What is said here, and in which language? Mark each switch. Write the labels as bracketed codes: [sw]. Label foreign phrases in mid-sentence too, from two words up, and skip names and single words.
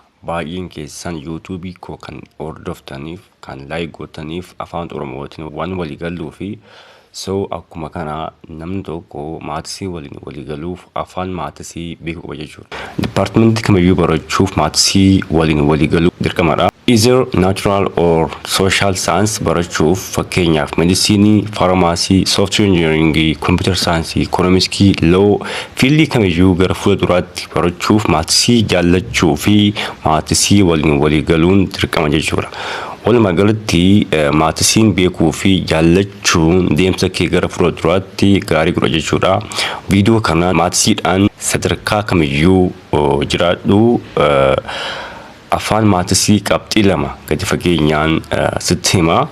[om] Baay'een keessan YouTube koo kan hordoftaniif kan like gootaniif afaan Oromootiin waan walii galuu fi akkuma kana namni tokko maatii waliin walii galuuf afaan maatii beekuu qaba jechuudha. Departmentii kamiyyuu barachuuf maatii waliin walii galuu dirqamadha. [en] Either natural or social science [om] barachuuf fakkeenyaaf [en] medicine, pharmacy, software engineering, computer science, economics, law [om] fiildii kamiyyuu gara fuulduraatti barachuuf maatii jaallachuu fi maatii waliin walii galuun dirqama jechuudha. Walumaa galatti maatiin beekuu fi jaallachuun deemsa kee gara fuulduraatti gaarii godha jechuudha. Viidiyoo kana maatiidhaan sadarkaa kamiyyuu jiraadhu afaan maatii qabxii lama gadi fageenyaan sitti hima.